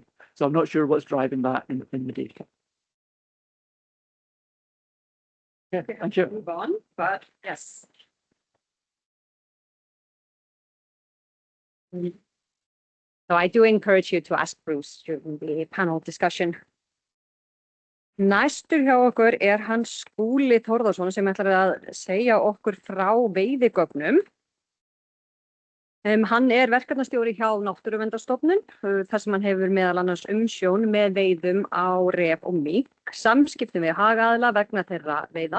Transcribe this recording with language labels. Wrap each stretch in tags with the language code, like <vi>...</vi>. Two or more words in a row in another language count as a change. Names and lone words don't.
<en>So I'm not sure what's driving that in the data. Yeah, thank you. Move on, but yes. So I do encourage you to ask Bruce during the panel discussion.</en> <is>Næstur hjá okkur hann Skúli Þórðarson sem ætlar að segja okkur frá veiðigögnum. Hann verkefnastjóri hjá Náttúruverndarstofnun, þar sem hann hefur meðal annars umsjón með veiðum á ref og mink, samskiptum við hagaðila vegna þeirra veiða.</is>